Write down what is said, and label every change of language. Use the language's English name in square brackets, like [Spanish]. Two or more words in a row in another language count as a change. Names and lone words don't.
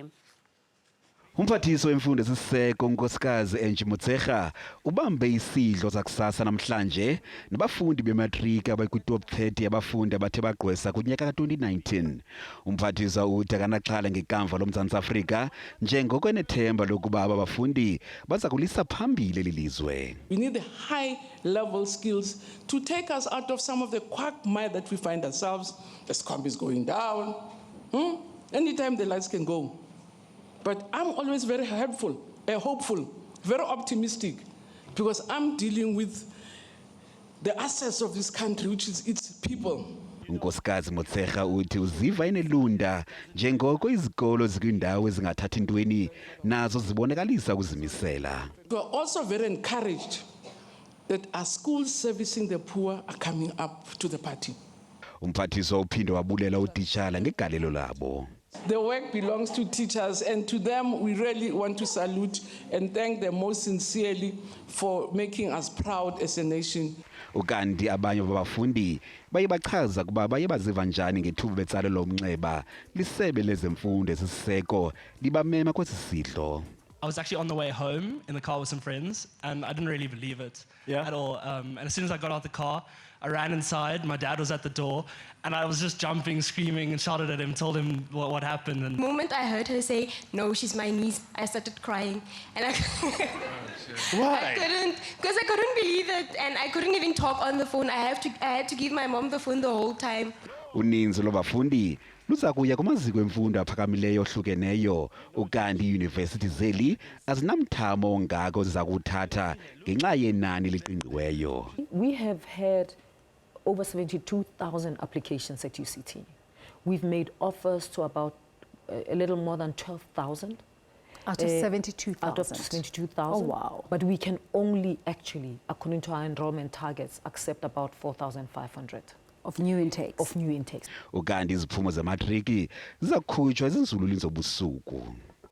[Xhosa] Umphathiswa wemfundo esisiseko unkosikazi Angie Motshekga ubambe isidlo sakusasa namhlanje nabafundi bematriki abayikwi-top 30 abafundi abathe bagqwesa kunyaka ka-2019. Umphathiswa uthi akanaxhala ngekamva loMzantsi Afrika njengokwenethemba lokuba aba bafundi baza kulisa phambili eli lizwe. [English] We need the high-level skills to take us out of some of the quagmire that we find ourselves. The scamp is going down. Anytime the lights can go. But I'm always very hopeful, very optimistic, because I'm dealing with the assets of this country, which is its people. [Xhosa] Unkosikazi Motshekga uthi uziva enelunda njengoko izikolo zikwindawo ezingathathi ntweni nazo zibonakalisa ukuzimisela. [English] We are also very encouraged that our schools servicing the poor are coming up to the party. [Xhosa] Umphathiswa uphinde wabulela utitshala ngegalelo labo. [English] The work belongs to teachers, and to them we really want to salute and thank them most sincerely for making us proud as a nation. [Xhosa] Ukanti abanye babafundi baye bachaza kuba baye baziva njani ngethuba betsalelwa umnxeba lisebe lezemfundo esisiseko libamema kwesi sidlo. [English] I was actually on the way home in the car with some friends, and I didn't really believe it at all. And as soon as I got out the car, I ran inside. My dad was at the door, and I was just jumping, screaming, and shouted at him, told him what happened. And the moment I heard her say, "No, she's my niece," I started crying, and Why? Because I couldn't believe it, and I couldn't even talk on the phone. I had to give my mom the phone the whole time. [Xhosa] Uninzi lwabafundi luza kuya kumaziko emfundo aphakamileyo ohlukeneyo ukanti iiyunivesithi zeli azinamthamo ongako zizakuthatha ngenxa yenani liqingqiweyo. [English] We have had over 72,000 applications at UCT. We've made offers to about a little more than 12,000. Out of 72,000? Out of 72,000. Oh, wow. But we can only actually, according to our enrollment targets, accept about 4,500. Of new intakes? Of new intakes. [Xhosa] Ukanti iziphumo zematriki zizakukhutshwa ezinzulwini zobusuku.